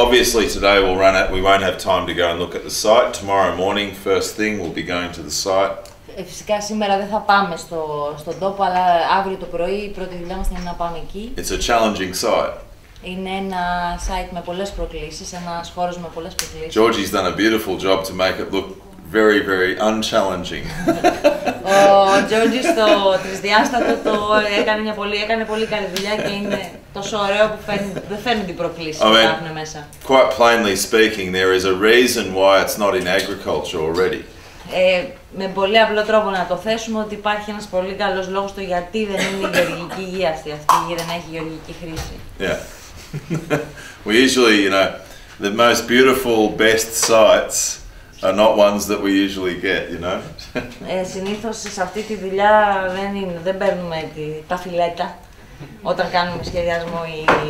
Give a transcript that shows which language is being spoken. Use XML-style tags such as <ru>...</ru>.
<en>Now, obviously today we won't have time to go and look at the site. Tomorrow morning, first thing, we'll be going to the site.</en> <el>Φυσικά σήμερα δεν θα πάμε στον τόπο, αλλά αύριο το πρωί η πρώτη δουλειά μας είναι να πάμε εκεί.</el> <en>It's a challenging site.</en> <el>Είναι ένα site με πολλές προκλήσεις, ένας χώρος με πολλές προκλήσεις.</el> <en>Georgie's done a beautiful job to make it look very, very unchallenging.</en> <el>Ο Georgie στο τρισδιάστατο έκανε πολύ καλή δουλειά και είναι τόσο ωραίο που δεν φαίνονται οι προκλήσεις που υπάρχουν μέσα.</el> <en>Quite plainly speaking, there is a reason why it's not in agriculture already.</en> <el>Με πολύ απλό τρόπο να το θέσουμε ότι υπάρχει ένας πολύ καλός λόγος το γιατί δεν είναι η γεωργική γη αυτή. Αυτή η γη δεν έχει γεωργική χρήση.</el> <en>Yeah. We usually, you know, the most beautiful, best sites are not ones that we usually get, you know.</en> <el>Συνήθως σε αυτή τη δουλειά δεν παίρνουμε τα φιλέτα όταν κάνουμε σχεδιασμό ή</el>